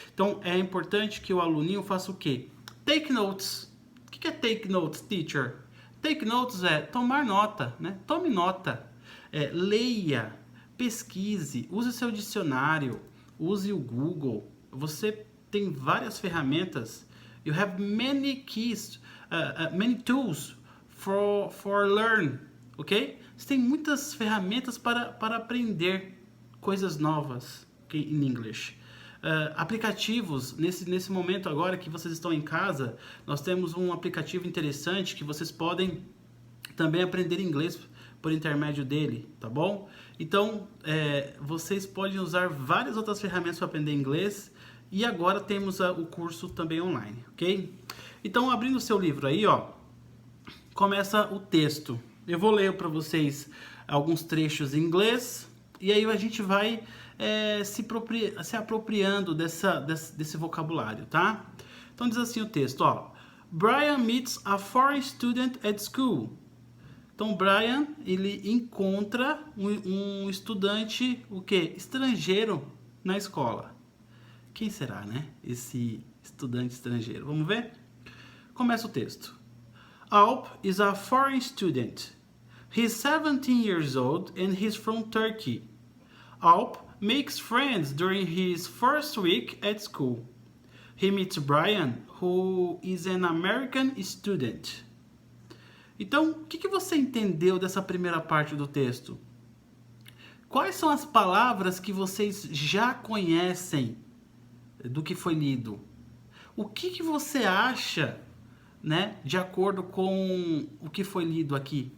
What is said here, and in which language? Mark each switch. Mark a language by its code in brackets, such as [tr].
[pt] Então é importante que o aluninho faça o quê? [en] Take notes. [pt] O que é [en] take notes, [pt] teacher? [en] Take notes [pt] é tomar nota, né? Tome nota, leia, pesquise, use seu dicionário, use o Google. Você tem várias ferramentas. [en] You have many keys, many tools for learn, ok? [pt] Você tem muitas ferramentas para aprender coisas novas, okay, em English. Aplicativos, nesse momento agora que vocês estão em casa, nós temos um aplicativo interessante que vocês podem também aprender inglês por intermédio dele, tá bom? Então, vocês podem usar várias outras ferramentas para aprender inglês e agora temos o curso também online, ok? Então, abrindo o seu livro aí, ó, começa o texto. Eu vou ler para vocês alguns trechos em inglês e aí a gente vai se apropriando desse vocabulário, tá? Então diz assim o texto, ó. [en] Brian meets a foreign student at school. [pt] Então Brian, ele encontra um estudante, o quê? Estrangeiro na escola. Quem será, né? Esse estudante estrangeiro. Vamos ver? Começa o texto. [en] Alp is a foreign student. He's 17 years old and he's from Turkey. Alp makes friends during his first week at school. He meets Brian, who is an American student. [pt] Então, o que você entendeu dessa primeira parte do texto? Quais são as palavras que vocês já conhecem do que foi lido? O que você acha, né, de acordo com o que foi lido aqui?